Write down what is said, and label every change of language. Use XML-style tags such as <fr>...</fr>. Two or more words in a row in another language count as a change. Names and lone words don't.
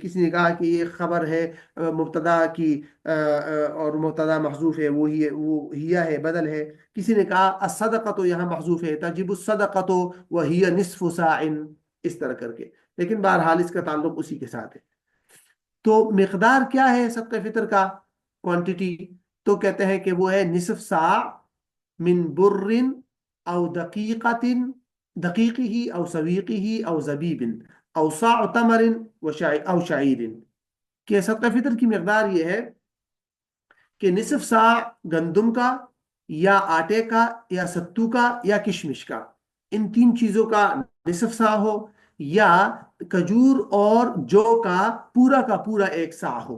<ur>کسی نے کہا کہ یہ خبر ہے مبتدا کی، اور مبتدا محذوف ہے، وہ ہیا ہے، بدل ہے. کسی نے کہا الصدقۃ یہاں محذوف ہے،</ur> <ar>تجب الصدقۃ</ar> <ur>وہی نصف صاع، اس طرح کر کے، لیکن بہرحال اس کا تعلق اسی کے ساتھ ہے. تو مقدار کیا ہے صدقہ فطر کا، کوانٹٹی؟ تو کہتے ہیں کہ وہ ہے</ur> <ar>نصف ساع من بر او دقیقت، دقیقی او سویقی او زبیب او صاع تمر او شعیر.</ar> <ur>کہ صدقہ فطر کی مقدار یہ ہے کہ نصف ساع گندم کا یا آٹے کا یا ستو کا یا کشمش کا، ان تین چیزوں کا نصف ساع ہو، یا کھجور اور جو کا پورا ایک سا ہو.</ur>